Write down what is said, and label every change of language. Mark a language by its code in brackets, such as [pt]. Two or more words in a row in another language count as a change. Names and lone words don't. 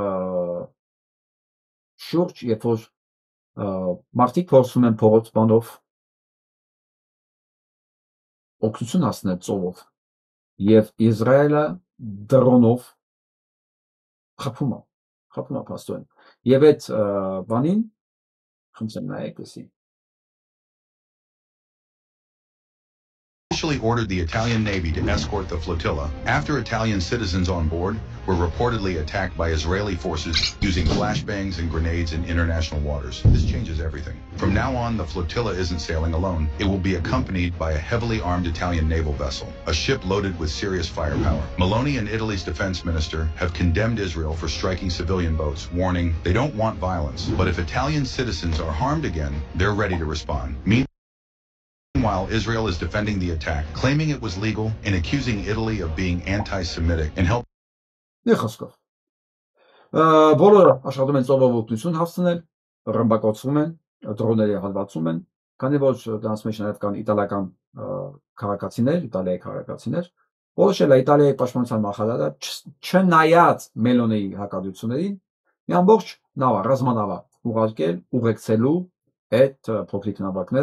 [hy] շուրջ, երբ որ մարդիկ փորձում են փողոց բանով օգնություն հասնել ծովով եւ Իսրայելը դրոնով խփում է փաստորեն եւ այդ բանին խնդրեմ նայեք էսի [en] Initially ordered the Italian Navy to escort the flotilla after Italian citizens on board were reportedly attacked by Israeli forces using flashbangs and grenades in international waters. This changes everything. From now on, the flotilla isn't sailing alone. It will be accompanied by a heavily armed Italian naval vessel, a ship loaded with serious firepower. Meloni and Italy's defense minister have condemned Israel for striking civilian boats, warning they don't want violence. But if Italian citizens are harmed again, they're ready to respond. Meanwhile, Israel is defending the attack, claiming it was legal and accusing Italy of being anti-Semitic and helping. [hy] Նեխոսկով բոլորը աշխատում են ծովով օգնություն հասցնել, ռմբակոծվում են, դրոնների հալվածում են, քանի որ դրանց մեջ նաև կան իտալական Իտալիայի քաղաքացիներ, որոշել է Իտալիայի պաշտպանության նախարարը չնայած Մելոնիի հակադրություններին, մի ամբողջ նավ, ռազմանավ ուղարկել, ուղեկցելու այդ փոքրիկ նավակները,